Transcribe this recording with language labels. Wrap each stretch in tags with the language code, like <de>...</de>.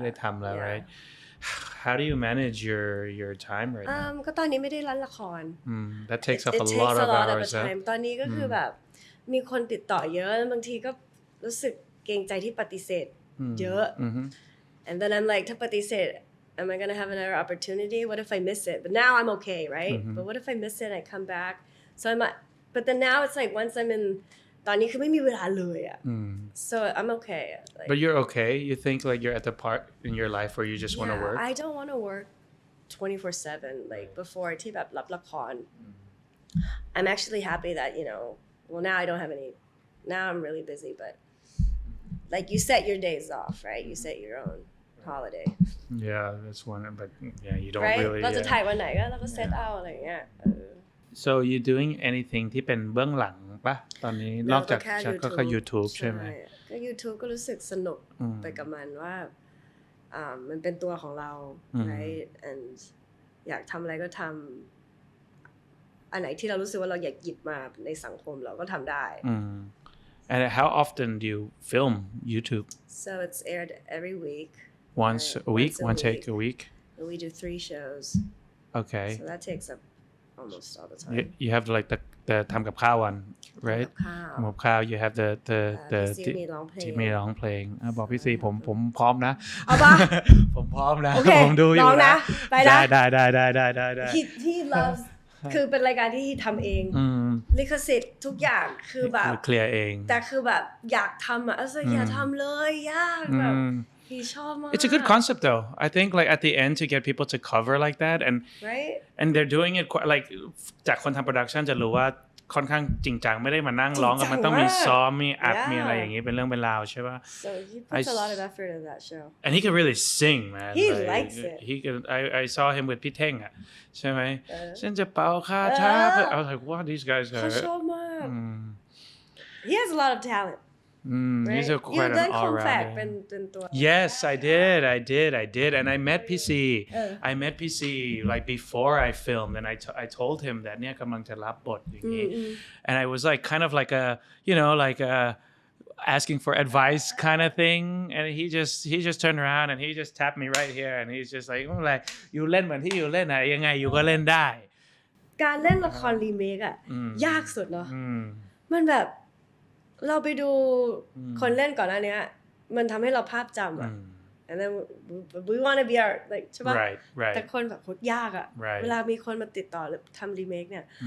<th>ไม่ได้ทำแล้ว</th> <en>right how do you manage your time right now</en> <th>ก็ตอนนี้ไม่ได้เล่นละคร</th> <en>that takes up a lot of hours</en> <th>ตอนนี้ก็คือแบบมีคนติดต่อเยอะบางทีก็รู้สึกเกรงใจที่ปฏิเสธเยอะ</th> <en>and then I'm like ถ้าปฏิเสธ am I gonna have another opportunity what if I miss it but now I'm okay right but what if I miss it and I come back so I'm like but then now it's like once I'm in</en> <th>ตอนนี้คือไม่มีเวลาเลยอ่ะ</th> <en>so I'm okay like, but you're okay you think like you're at the part in your life where you just want to work I don't want to work 24/7 like before</en> <th>ที่แบบรับละคร</th> <en>I'm actually happy that well now I don't have any now I'm really busy but like you set your days off right you set your own holiday yeah that's one but yeah you don't right? really</en> <th>เราจะถ่ายวันไหนก็เราก็ set out อะไรอย่างเงี้ย</th> <en>so you doing anything</en> <th>ที่เป็นเบื้องหลังปะตอนนี้นอกจากก็แค่ YouTube ใช่ไหม ก็ YouTube ก็รู้สึกสนุกไปกับมันว่ามันเป็นตัวของเรา right and อยากทำอะไรก็ทำอันไหนที่เรารู้สึกว่าเราอยากหยิบมาในสังคมเราก็ทำได้</th> <en>And how often do you film YouTube? So it's aired every week. Once a week? One take a week? And we do 3 shows. Okay. So that takes up almost all the time. You have like the ทำกับข้าว one right ทำกับข้าว you have the</en> <th>พี่ซีมีร้องเพลง ที่มีร้องเพลงบอกพี่ซีผมพร้อมนะ เอาป่ะ ผมพร้อมนะ โอเค ผมดูอยู่ ร้องนะไปนะ ได้</th> <en>he loves</en> <th>คือเป็นรายการที่ทำเองลิขสิทธิ์ทุกอย่างคือแบบ เคลียร์เอง แต่คือแบบอยากทำอ่ะอย่าทำเลยยากแบบhe ชอบมาก</th> <en>It's a good concept though. I think like at the end to get people to cover like that and they're doing it quite, like</en> <th>จากคนทำโปรดักชันจะรู้ว่าค่อนข้างจริงจังไม่ได้มานั่งร้องกันมันต้องมีซ้อมมีอัดมีอะไรอย่างงี้เป็นเรื่องเป็นราวใช่ป่ะ</th> <en>So he puts a lot of effort in that show and he can really sing man he likes it he can I saw him with พี่เท่งอ่ะใช่ไหม</en> <th>ฉันจะเป่าคาถา</th> <en>I was like what these guys are</en> <th>เขาชอบมาก</th> <en>he has a lot of talent right? He's quite an all-rounder. Yes, I did, and I met PC. I met PC like before I filmed, and I told him that</en> <th>เนี่ยกำลังจะรับบทอย่างนี้</th> <en>and I was like kind of like a like a asking for advice kind of thing, and he just turned around and he just tapped me right here, and he's just like</en> <th>อะไรอยู่เล่นเหมือนที่อยู่เล่นอะยังไงอยู่ก็เล่นได้ การเล่นละครรีเมคอะยากสุดเนาะมันแบบเราไปดูคนเล่นก่อนหน้านี้มันทำให้เราภาพจำอ่ะ</th> <en>and then we want to be our like</en> <th>ใช่ป่ะแต่คนแบบโคตรยากอ่ะเวลามีคนมาติดต่อหรือทำรีเมคเนี่ย</th>